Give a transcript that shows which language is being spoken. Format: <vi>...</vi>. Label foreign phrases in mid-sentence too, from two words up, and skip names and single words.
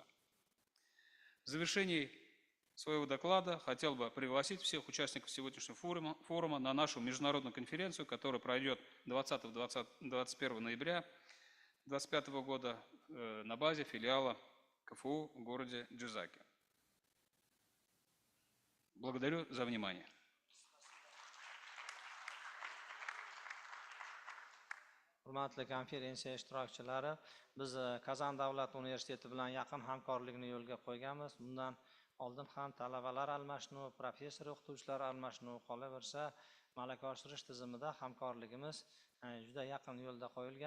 <ru>В завершении своего доклада хотел бы пригласить всех участников сегодняшнего форума на нашу международную конференцию, которая пройдет 20-21 ноября 2025 года на базе филиала КФУ в городе Джизаки. Благодарю за внимание.</ru> <uz>Hurmatli konferensiya ishtirokchilari, biz Kazan davlat universiteti bilan yaqin hamkorlikni yo'lga qo'yganmiz. Bundan oldin ham talabalar almashinuvi, professor o'qituvchilar almashinuvi qolaversa, malaka oshirish tizimida hamkorligimiz juda yaqin yo'lda qo'yilgan.</uz>